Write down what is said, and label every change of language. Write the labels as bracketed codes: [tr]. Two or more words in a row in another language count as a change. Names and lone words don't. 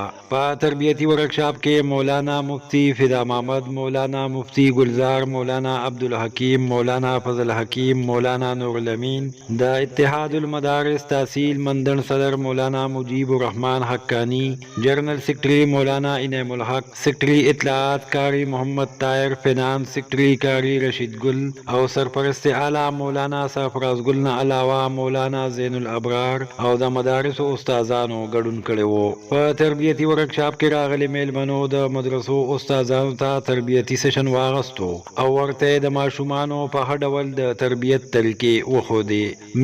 [ps] په تربیتی ورکشاپ کې مولانا مفتی فدا محمد، مولانا مفتی گلزار، مولانا عبدالحکیم، مولانا فضل حکیم، مولانا نور الامین، د اتحاد المدارس تحصیل مندن صدر مولانا مجیب الرحمن حقانی، [en] General Secretary [ps] مولانا انعام الحق، سیکرٹری اطلاعات کاری محمد طاهر، [en] Finance Secretary [ps] کاری رشید گل او سرپرست اعلی مولانا سرفراز گل نه علاوه مولانا زین الابرار او د مدارس استادانو ګډون کړي وو. په تربیتی ورکشاپ کې راغلي میلمنو د مدرسو استادانو ته تربیتی سیشن واغستو او ورته د ماشومانو په هډ ډول د تربیت طریقې وښودې.